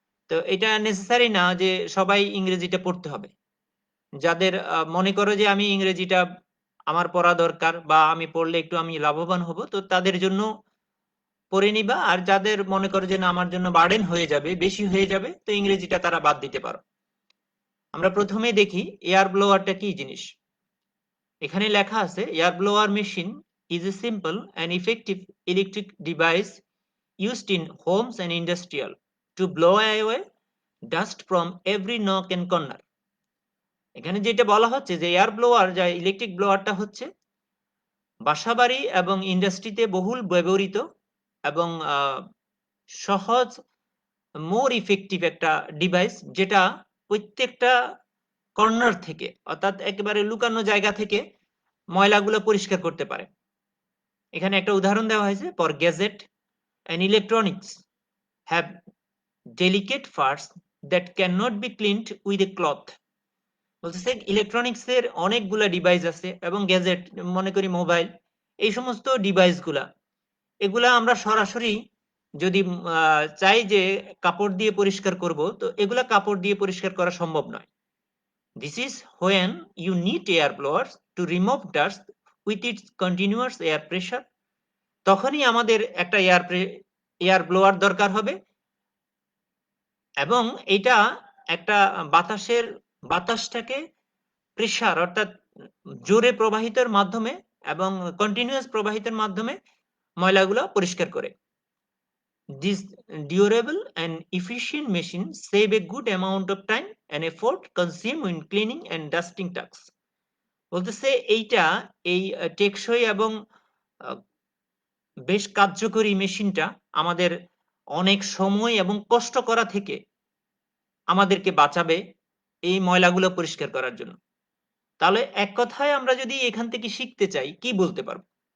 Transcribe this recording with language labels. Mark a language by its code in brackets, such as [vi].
[bn] তো এটা নেসেসারি না যে সবাই ইংরেজিটা পড়তে হবে। যাদের মনে করো যে আমি ইংরেজিটা আমার পড়া দরকার বা আমি পড়লে একটু আমি লাভবান হব, তো তাদের জন্য পড়ে নিবা। আর যাদের মনে করো যে না আমার জন্য বার্ডেন হয়ে যাবে, বেশি হয়ে যাবে, তো ইংরেজিটা তারা বাদ দিতে পারো। আমরা প্রথমে দেখি এয়ার ব্লোয়ারটা কি জিনিস। এখানে লেখা আছে [en] Air blower machine is a simple and effective electric device used in homes and industrial to blow away dust from every nook and corner. [bn] এখানে যেটা বলা হচ্ছে যে এয়ার ব্লোয়ার, যা ইলেকট্রিক ব্লোয়ারটা হচ্ছে বাসাবাড়ি এবং ইন্ডাস্ট্রিতে বহুল ব্যবহৃত এবং সহজ, মোর ইফেক্টিভ একটা ডিভাইস, যেটা প্রত্যেকটা কর্নার থেকে, অর্থাৎ একেবারে লুকানো জায়গা থেকে ময়লাগুলো পরিষ্কার করতে পারে। এখানে একটা উদাহরণ দেওয়া হয়েছে, [en] For gadget and electronics have delicate parts that cannot be cleaned with a cloth. [bn] বলতেছে ইলেকট্রনিক্স এর অনেকগুলা ডিভাইস আছে এবং গ্যাজেট, মনে করি মোবাইল, এই সমস্ত ডিভাইসগুলা, এগুলা আমরা সরাসরি যদি চাই যে কাপড় দিয়ে পরিষ্কার করব, তো এগুলা কাপড় দিয়ে পরিষ্কার করা সম্ভব নয়। [en] This is when you need air blowers to remove dust with its continuous air pressure. [bn] তখনই আমাদের একটা এয়ার ব্লোয়ার দরকার হবে, এবং এটা একটা বাতাসটাকে প্রেসার, অর্থাৎ জোরে প্রবাহিতের মাধ্যমে এবং কন্টিনিউয়াস প্রবাহিতের মাধ্যমে ময়লাগুলো পরিষ্কার করে। [en] This durable and efficient machine save a good amount of time and effort consumed in cleaning and dusting tasks. [bn] বলতেছে এইটা, এই টেকসই এবং বেশ কার্যকরী মেশিনটা আমাদের অনেক সময় এবং কষ্ট করা থেকে আমাদেরকে বাঁচাবে এই ময়লাগুলো পরিষ্কার করার জন্য। তাহলে এক কথায় আমরা যদি এখান থেকে শিখতে চাই, কি বলতে পারবো?